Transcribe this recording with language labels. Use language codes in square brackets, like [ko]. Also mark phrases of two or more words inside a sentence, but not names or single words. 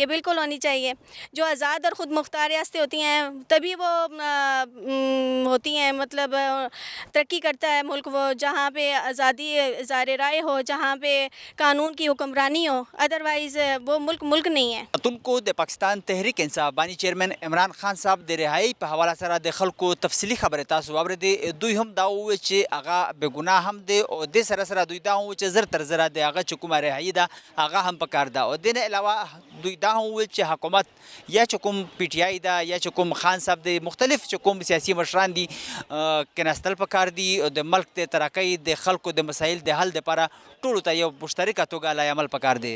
[ur] بالکل ہونی چاہیے. جو آزاد اور خود مختار ریاستیں ہوتی ہیں تبھی وہ ہوتی ہیں, مطلب ترقی کرتا ہے ملک, وہ جہاں پہ آزادی اظہار رائے ہو, جہاں پہ قانون کی حکمرانی ہو. ادروائز وہ ملک نہیں ہے. [ps] اتن کو د پاکستان تحریک انصاف بانی چیئرمین عمران خان صاحب د رہائی په حواله سره د خلکو تفصیلی خبره تاسو واورېدې. دوی هم دا وویل چې هغه بې ګناه هم دی, او دې سره سره دوی دا هم وویل چې زر تر زره د هغه چې کومه رهایي ده هغه هم پکار ده. او دې نه علاوه دوی دا هم وویل چې حکومت یا چې کوم پی ټی آی ده یا چې کوم خان صاحب دی, مختلف چې کوم سیاسي مشران دي کېناستل پکار دي, او د ملک د ترقۍ د خلکو د مسایل د حل دپاره ټولو ته یو مشترکه توګه لای عمل پکار دی.